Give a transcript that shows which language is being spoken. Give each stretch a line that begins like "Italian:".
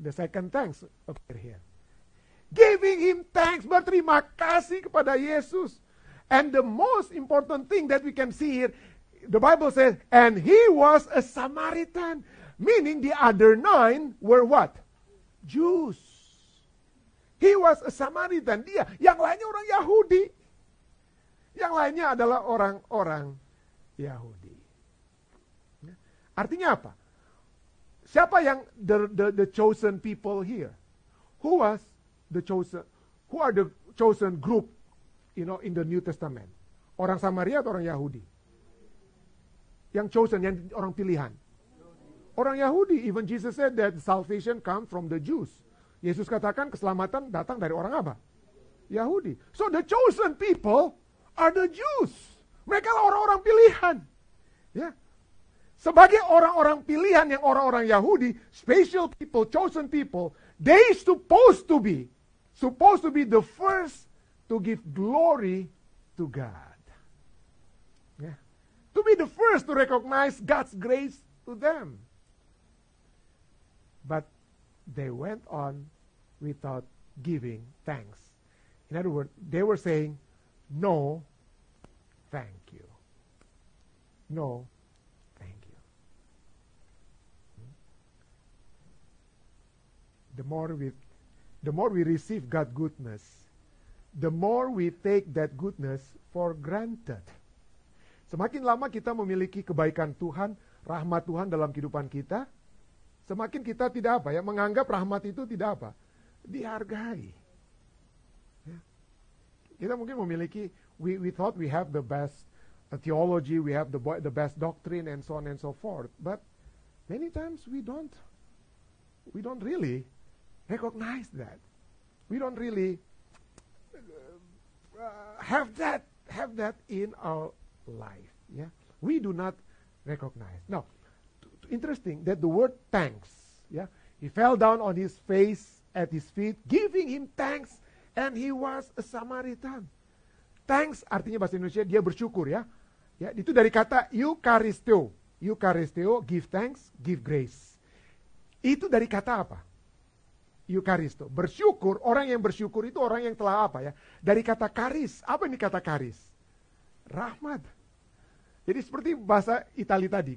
English: The second thanks appear here. Giving him thanks,
Indonesian: berterima kasih kepada Yesus.
English: And the most important thing that we can see here, the Bible says, and he was a Samaritan. Meaning the other 9 were what? Jews. He was a Samaritan.
Indonesian: Dia, yang lainnya orang Yahudi. Yang lainnya adalah orang-orang Yahudi. Artinya apa? Siapa yang
English: the chosen people here? Who was the chosen? Who are the chosen group? In the New Testament.
Indonesian: Orang Samaria atau orang Yahudi? Yang chosen, yang orang pilihan. Orang Yahudi.
English: Even Jesus said that salvation comes from the Jews.
Indonesian: Yesus katakan keselamatan datang dari orang apa? Yahudi.
English: So the chosen people are the Jews.
Indonesian: Mereka lah orang-orang pilihan. Ya. Sebagai orang-orang pilihan yang orang-orang Yahudi,
English: special people, chosen people, they supposed to be the first to give glory to God. Yeah. To be the first to recognize God's grace to them. But they went on without giving thanks. In other words, they were saying, no, thank you. No, thank you. The more we receive God's goodness, the more we take that goodness for granted.
Indonesian: Semakin lama kita memiliki kebaikan Tuhan, rahmat Tuhan dalam kehidupan kita, semakin kita tidak apa ya, menganggap rahmat itu tidak apa, dihargai. Ya. Kita mungkin memiliki,
English: we thought we have the best theology, we have the best doctrine, and so on and so forth. But many times we don't really recognize that. We don't really have that in our life. Yeah, we do not recognize. Now, interesting that the word thanks. Yeah, he fell down on his face at his feet, giving him thanks, and he was a Samaritan.
Indonesian: Thanks artinya bahasa Indonesia dia bersyukur ya. Ya, itu dari kata eucharisteo.
English: Eucharisteo, give thanks, give grace.
Indonesian: Itu dari kata apa? Eucharisto. Bersyukur, orang yang bersyukur itu orang yang telah apa ya? Dari kata karis. Apa ini kata karis? Rahmat. Jadi seperti bahasa Itali tadi.